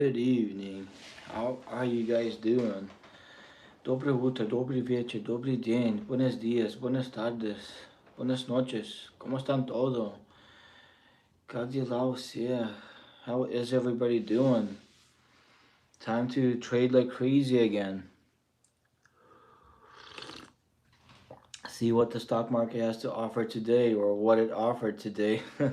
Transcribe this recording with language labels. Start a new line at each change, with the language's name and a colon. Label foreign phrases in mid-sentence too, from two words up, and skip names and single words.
English: Good evening. How are you guys doing?
Polish: Dobre utro, dobry wieczór, dobry dzień,
Spanish: buenos días, buenas tardes, buenas noches. ¿Cómo están todo?
English: How is everybody doing? Time to trade like crazy again. See what the stock market has to offer today or what it offered today.